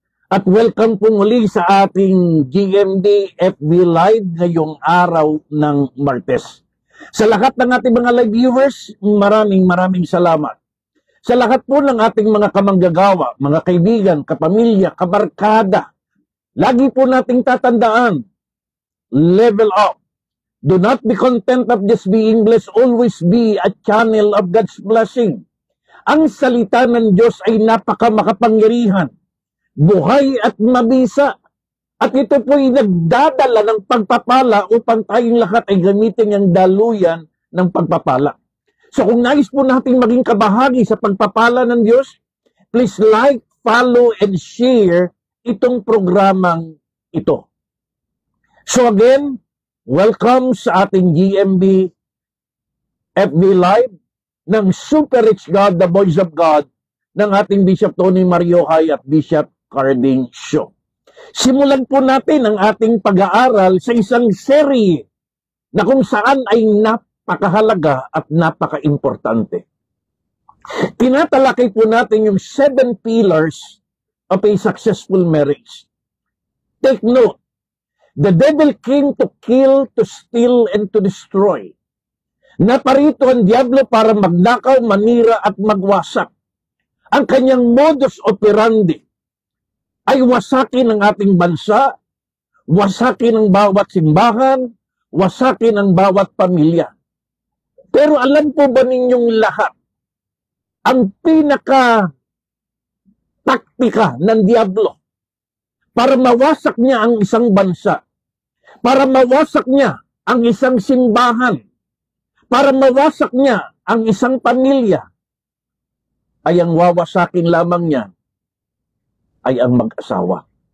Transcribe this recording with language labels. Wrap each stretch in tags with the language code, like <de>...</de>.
<tl>At welcome po muli sa ating GMB FB Live ngayong araw ng Martes. Sa lahat ng ating mga live viewers, maraming salamat. Sa lahat po ng ating mga kamanggagawa, mga kaibigan, kapamilya, kabarkada, lagi po nating tatandaan, level up.</tl> <en>Do not be content of just being blessed. Always be a channel of God's blessing.</en> <tl>Ang salita ng Diyos ay napakamakapangyarihan, buhay at mabisa. At ito po ay nagdadala ng pagpapala upang tayong lahat ay gamitin ang daluyan ng pagpapala. So kung nais po natin maging kabahagi sa pagpapala ng Diyos,</tl> <en>please like, follow, and share</en> <tl>itong programang ito.</tl> <en>So again, welcome</en> <tl>sa ating GMB FB Live ng Super Rich God, the Voice of God ng ating Bishop Tony Mariohay at Bishop Carding Show. Simulan po natin ang ating pag-aaral sa isang serye na kung saan ay napakahalaga at napaka-importante. Tinatalakay po natin yung</tl> <en>7 pillars of a successful marriage. Take note. The devil came to kill, to steal, and to destroy.</en> <tl>Naparito ang diablo para magnakaw, manira, at magwasak. Ang kanyang modus operandi ay wasakin ang ating bansa, wasakin ang bawat simbahan, wasakin ang bawat pamilya. Pero alam po ba ninyong lahat, ang pinaka-taktika ng diablo para mawasak niya ang isang bansa, para mawasak niya ang isang simbahan, para mawasak niya ang isang pamilya, ay ang wawasakin lamang niya ay ang mag-asawa.</tl>